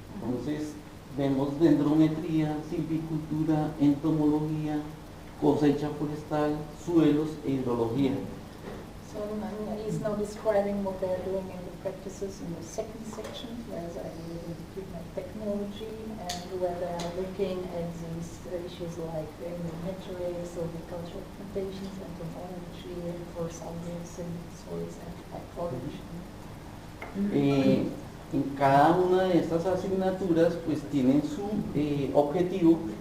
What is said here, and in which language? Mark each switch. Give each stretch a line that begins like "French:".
Spanish: Entonces vemos dendrometría, silvicultura, entomología, cosecha forestal, suelos e hidrología.
English: So he's now describing what they're doing in the practices in the second section, where they are using technology and where they are looking at these issues like metrics, agricultural plantations, entomology, forest science, soils and hydrology.
Spanish: En cada una de estas asignaturas pues tienen su objetivo.